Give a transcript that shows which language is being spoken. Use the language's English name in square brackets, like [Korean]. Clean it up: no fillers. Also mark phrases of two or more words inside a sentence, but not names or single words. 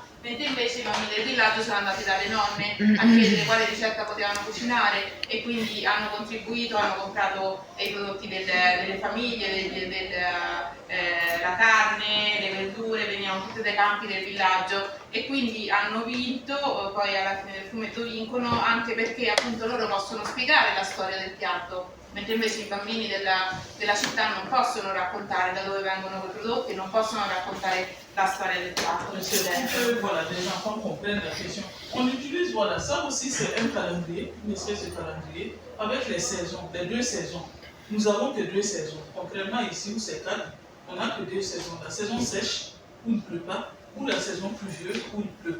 [Italian] Mentre invece i bambini del villaggio sono andati dalle nonne a chiedere quale ricetta potevano cucinare e quindi hanno contribuito, hanno comprato i prodotti delle famiglie, la carne, le verdure, venivano tutte dai campi del villaggio e quindi hanno vinto, poi alla fine del fumetto vincono anche perché appunto loro possono spiegare la storia del piatto mentre invece i bambini della città non possono raccontare da dove vengono quei prodotti, non possono raccontare la storia del piatto. [French] C'est pour que voilà, les enfants comprennent la question. On utilise, voilà, ça aussi c'est un calendrier, une espèce de calendrier, avec les saisons, les 2 saisons. Nous avons que 2 saisons. Contrairement ici où c'est 4, on n'a que 2 saisons. La saison sèche, où il ne pleut pas, ou la saison pluvieuse, où il pleut.